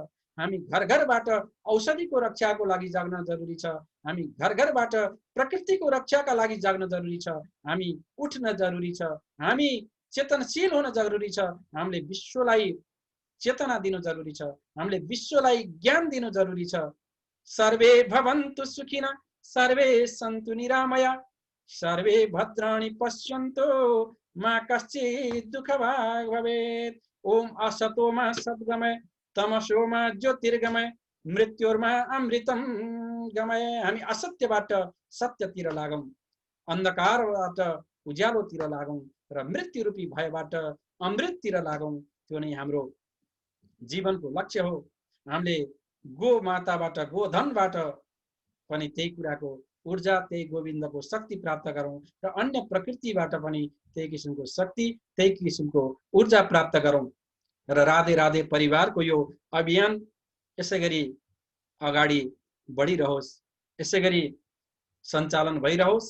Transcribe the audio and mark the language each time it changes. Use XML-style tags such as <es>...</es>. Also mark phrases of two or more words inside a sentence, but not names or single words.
<ne>हामी घर घरबाट औषधिको रक्षाको लागि जाग्न जरुरी छ। हामी घर घरबाट प्रकृतिको रक्षाका लागि जाग्न जरुरी छ। हामी उठ्न जरुरी छ। हामी चेतनशील हुन जरुरी छ। हामीले विश्वलाई चेतना दिनु जरुरी छ। हामीले विश्वलाई ज्ञान दिनु जरुरी छ।</ne> <sa>सर्वे भवन्तु सुखिनः, सर्वे सन्तु निरामया, सर्वे भद्राणि पश्यन्तु मा कश्चित् दुःखभाग् भवेत्। ओम असतो मा सद्गमय, तमसो मा ज्योतिर्गमय, मृत्योर्मा अमृतम गमय।</sa> <ne>हामी असत्यबाट सत्यतिर लागौं, अन्धकारबाट उज्यालोतिर लागौं र मृत्यु रूपी भयबाट अमृततिर लागौं। त्यो नै हाम्रो जीवनको लक्ष्य हो। हामीले गो माताबाट गोधनबाट पनि त्यही कुराको ऊर्जा त्यही गोविन्दको शक्ति प्राप्त गरौँ र अन्य प्रकृतिबाट पनि त्यही किसिमको शक्ति त्यही किसिमको ऊर्जा प्राप्त गरौँ र राधे राधे परिवारको यो अभियान यसै गरी अगाडि बढिरहोस्, यसै गरी सञ्चालन भइरहोस्।</ne>